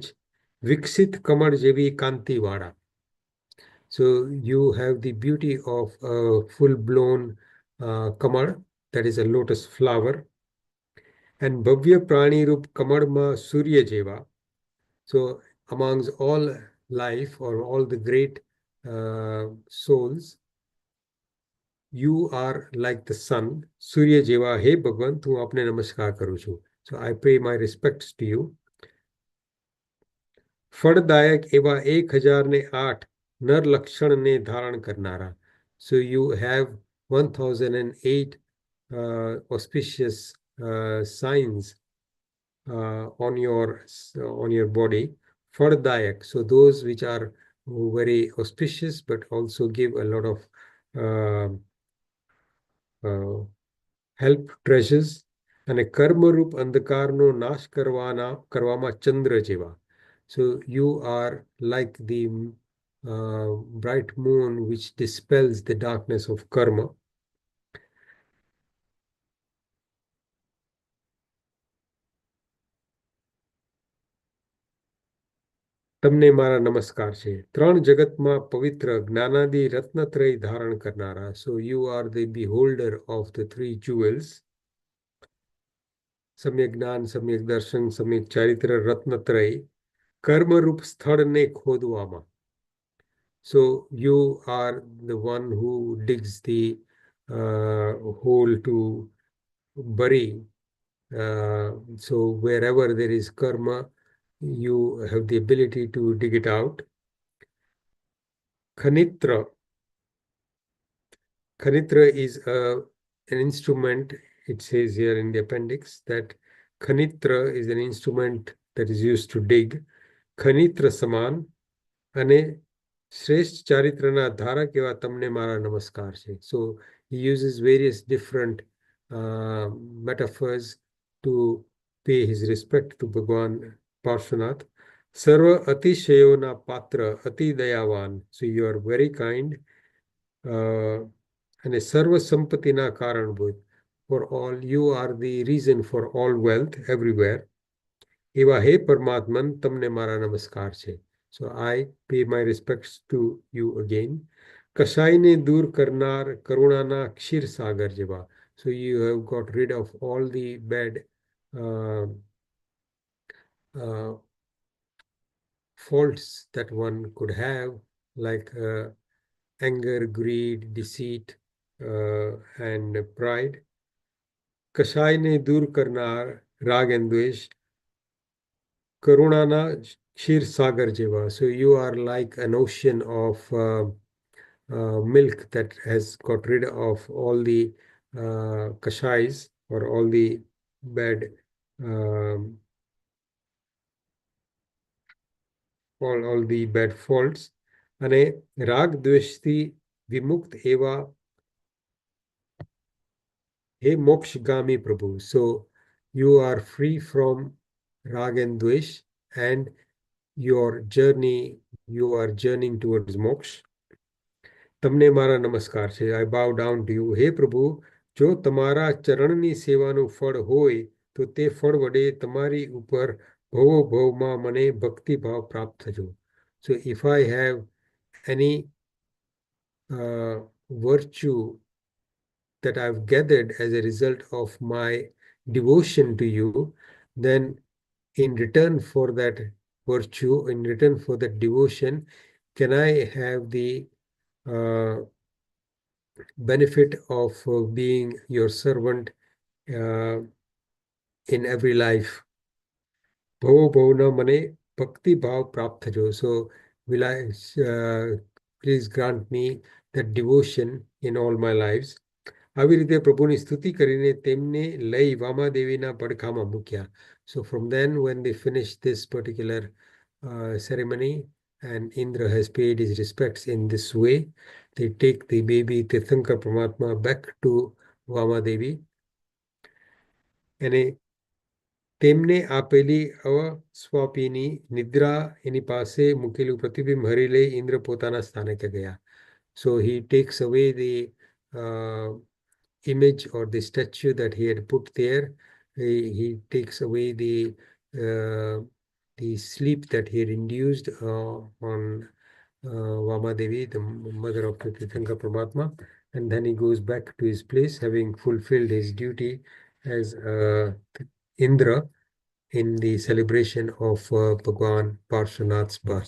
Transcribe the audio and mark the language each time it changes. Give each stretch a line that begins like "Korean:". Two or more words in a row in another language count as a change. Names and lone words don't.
Gujarati: વિકસિત કમર જેવી કાંતિ વાળા.
English: So you have the beauty of a full-blown kamar, that is a lotus flower.
Gujarati: And ભવ્ય પ્રાણી રૂપ કમરમાં સૂર્ય જેવા.
English: So amongst all life or all the great souls, you are like the sun.
Gujarati: સૂર્ય જેવા, હે ભગવાન, તુ આપને નમસ્કાર કરું છું.
English: So I pay my respects to you.
Gujarati: ફળદાયક એવા 1008 નર લક્ષણને ધારણ કરનારા.
English: So you have 1008 auspicious signs on your body. ફળદાયક, so those which are very auspicious, but also give a lot of help, treasures.
Gujarati: અને કર્મરૂપ અંધકારનો નાશ કરવામાં ચંદ્ર જેવા.
English: So you are like the bright moon which dispels the darkness of karma.
Gujarati: તમને મારા નમસ્કાર છે. ત્રણ જગતમાં પવિત્ર જ્ઞાનાદિ રત્નત્રય ધારણ કરનારા.
English: So you are the beholder of the three jewels.
Gujarati: સમ્યક જ્ઞાન, સમ્યક દર્શન, સમ્યક ચારિત્ર, રત્નત્રય. કર્મરૂપ સ્થળને ખોદવામાં.
English: So you are the one who digs the hole to bury. So wherever there is karma, you have the ability to dig it out. Khanitra. Khanitra is an instrument. It says here in the appendix that Khanitra is an instrument that is used to dig.
Gujarati: ખનિત્ર સમાન અને શ્રેષ્ઠ ચારિત્રના ધારક એવા તમને મારા નમસ્કાર છે.
English: So he uses various different metaphors to pay his respect to Bhagwan Parshvanath.
Gujarati: સર્વ અતિશયોના પાત્ર અતિ દયાવાન.
English: So you are very kind.
Gujarati: અને સર્વ સંપત્તિના કારણભૂત.
English: For all, you are the reason for all wealth everywhere.
Gujarati: એવા હે પરમાત્મન તમને મારા નમસ્કાર છે.
English: So I pay my respects to you again.
Gujarati: કશાયને દૂર કરનાર કરુણાના ક્ષીર સાગર જેવા.
English: So you have got rid of all the bad faults that one could have, like anger, greed, deceit, and pride.
Gujarati: કશાયને દૂર કરનાર રાગ and દ્વેષ. કરુણાના ક્ષીર સાગર જેવા.
English: So you are like an ocean of milk that has got rid of all the kashais, or all the bad all the bad faults.
Gujarati: અને રાગ દ્વેષથી વિમુક્ત એવા હે મોક્ષગામી પ્રભુ.
English: So you are free from rag and dvesh, and you are journeying towards moksha.
Gujarati: તમને મારા નમસ્કાર છે.
English: I bow down to you.
Gujarati: હે પ્રભુ, જો તમારા ચરણની સેવાનું ફળ હોય તો તે ફળ વડે તમારી ઉપર ભવો ભવમાં મને ભક્તિભાવ પ્રાપ્ત થજો.
English: So if I have any virtue that I've gathered as a result of my devotion to you, then in return for that virtue, in return for that devotion, can I have the benefit of being your servant in every life?
Gujarati: ભવો ભવના મને ભક્તિ ભાવ પ્રાપ્ત થજો.
English: So will I please grant me that devotion in all my lives.
Gujarati: આવી રીતે પ્રભુની સ્તુતિ કરીને તેમને લઈ વામાદેવીના પડખામાં મૂક્યા.
English: So from then, when they finished this particular ceremony, and Indra has paid his respects in this way, they take the baby Tirthankar Paramatma back to Vamadevi.
Gujarati: અને તેમને આપેલી અસ્વાપીની નિદ્રા એની પાસે મૂકેલું પ્રતિબિંબ હરી લઈ ઇન્દ્ર પોતાના સ્થાનકે ગયા.
English: So he takes away the image or the statue that he had put there. He takes away the sleep that he had induced on Vamadevi, the mother of the Tirthankar Paramatma, and then he goes back to his place, having fulfilled his duty as Indra in the celebration of Bhagwan Parshvanath's birth.